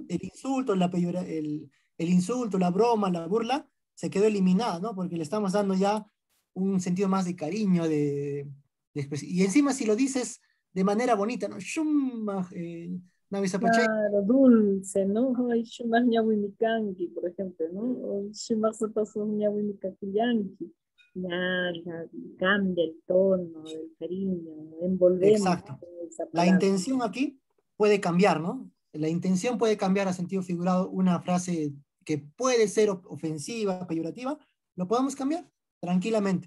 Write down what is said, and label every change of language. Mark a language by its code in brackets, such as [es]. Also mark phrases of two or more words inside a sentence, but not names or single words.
[es] el insulto, el insulto, la broma, la burla, se quedó eliminada, ¿no? Porque le estamos dando ya un sentido más de cariño, de expresión. Y encima si lo dices de manera bonita, [qu] ¿no? Shuma, ñahuizapachaiki. [es] Claro, dulce, ¿no? Ay, [qu] shumas ñahuimikanki, por ejemplo, ¿no? [es] O [qu] shumas sotasos ñahuimicacuyanqui. [es] Ya cambia el tono, el cariño, envolvemos Exacto. con esa La palabra. intención aquí puede cambiar, ¿no? La intención puede cambiar a sentido figurado una frase que puede ser ofensiva, peyorativa, lo podemos cambiar tranquilamente.